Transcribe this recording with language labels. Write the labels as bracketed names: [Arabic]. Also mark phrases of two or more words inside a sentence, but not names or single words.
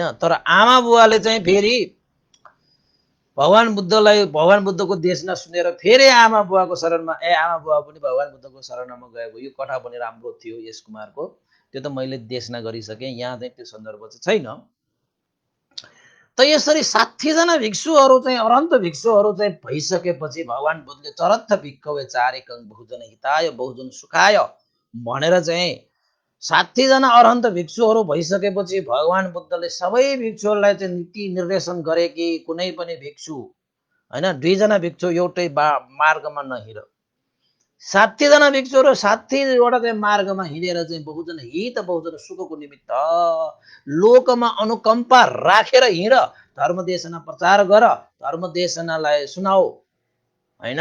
[Nepali] तर आमा बुवाले चाहिँ फेरि भगवान बुद्धको देशना सुनेर फेरि आमा बुवाको शरणमा आमा बुवा पनि भगवान बुद्धको शरणमा गएको यो कथा पनि राम्रो थियो यश कुमारको। त्यो त मैले देशना गरिसकेँ, यहाँ चाहिँ त्यो सन्दर्भ चाहिँ छैन। त यसरी 60 जना भिक्षुहरू चाहिँ अरहन्त भिक्षुहरू चाहिँ भइसकेपछि भगवान बुद्धले [Pali] चरत्थ भिक्खवे चारिकं बहुजन हिताय बहुजन सुखाय [Nepali] भनेर चाहिँ 60 जना अरहन्त भिक्षुहरू भइसकेपछि भगवान बुद्धले सबै भिक्षुहरूलाई चाहिँ नीति निर्देशन गरे कि कुनै पनि भिक्षु होइन 2 जना भिक्षु एउटै मार्गमा नहिँड। 60 जना भिक्षुहरू 60 वटा चाहिँ मार्गमा हिँडेर चाहिँ बहुजन हित बहुजन सुखको निमित्त लोकमा अनुकम्पा राखेर हिँड, धर्म देशना प्रचार गर, धर्म देशनालाई सुनाऊ होइन।